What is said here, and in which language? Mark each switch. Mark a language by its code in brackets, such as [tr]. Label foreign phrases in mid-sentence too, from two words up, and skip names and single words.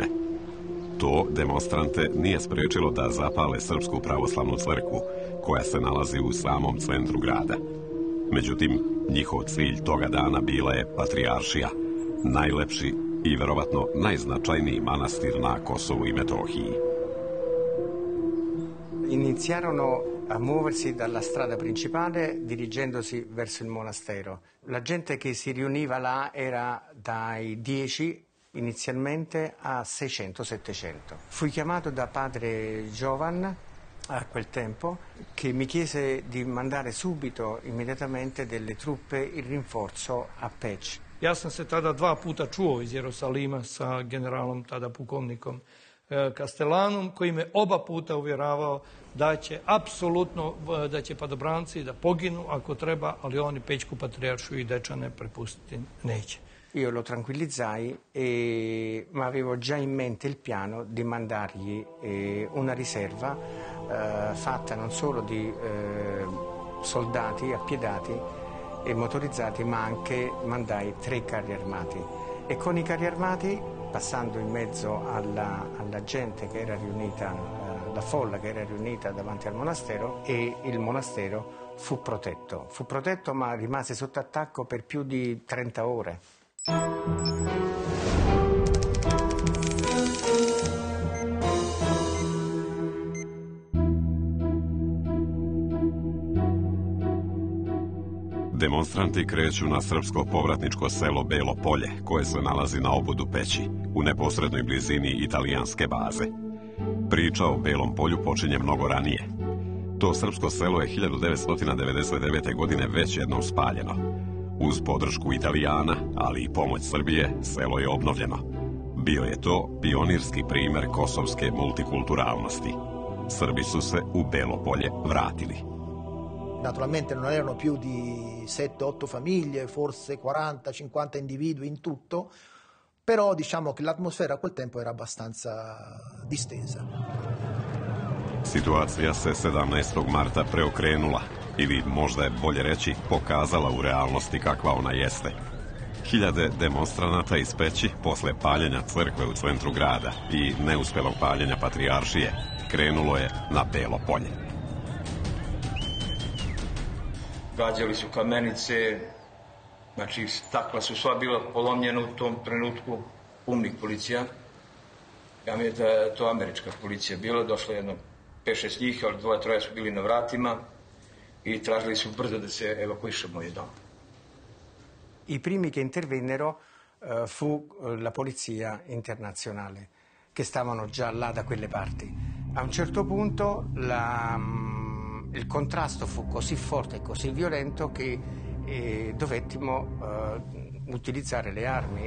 [sr] To demonstrante nije sprečilo da zapale Srpsku pravoslavnu crkvu, koja se nalazi u samom centru grada. Međutim, njihov cilj toga dana bila je Patrijaršija, najlepši i verovatno najznačajniji manastir na Kosovu i Metohiji. [it] Iniziarono a muoversi dalla strada principale dirigendosi verso il monastero. La gente che si riuniva là era dai 10 inizialmente a 600-700. Fui chiamato da padre Giovan a quel tempo che mi chiese di mandare subito, immediatamente, delle truppe in rinforzo a Peć. [sr] Ja sam se tada 2 puta čuo iz Jerusalima sa generalom, tada pukovnikom Kastelanom, koji me oba puta uvjeravao da će apsolutno, da će padobranci da poginu ako treba, ali oni Pećku patrijaršiju i Dečane prepustiti neće. [it] Io lo tranquillizzai, ma avevo già in mente il piano di mandargli una riserva fatta non solo di soldati appiedati e motorizzati, ma anche mandai 3 carri armati. E con i carri armati, passando in mezzo alla gente che era riunita, la folla che era riunita davanti al monastero, e il monastero fu protetto. Fu protetto, ma rimase sotto attacco per più di 30 ore. [sr] Demonstranti kreću na srpsko povratničko selo Belo Polje, koje se nalazi na obodu Peći, u neposrednoj blizini italijanske baze. Priča o Belom Polju počinje mnogo ranije. To srpsko selo je 1999. godine već jednom spaljeno. Uz podršku Italijana, ali i pomoć Srbije, selo je obnovljeno. Bio je to pionirski primer kosovske multikulturalnosti. Srbi su se u Belo Polje vratili. [it] Naturalmente non erano più di 7-8 famiglie, forse 40-50 individui in tutto, però diciamo che l'atmosfera a quel tempo era abbastanza distesa. [sr] Situacija se 17. marta preokrenula, ili možda je bolje reći pokazala u realnosti kakva ona jeste. Hiljade demonstranata iz Peći posle paljenja crkve u centru grada i neuspelog paljenja Patrijaršije krenulo je na Belo Polje. Gađali su kamenice, znači stakla su sva bila polomljena u tom trenutku, umnih policija. Ja mi je da je to američka policija bila, došlo jedno 5-6 njih, ali 2-3 su bili na vratima i tražili su brzo da se evakuišemo je dom. [it] I primi che intervennero fu la polizia internazionale, che stavano già là da quelle parti. A un certo punto il contrasto fu così forte e così violento che dovettimo utilizzare le armi.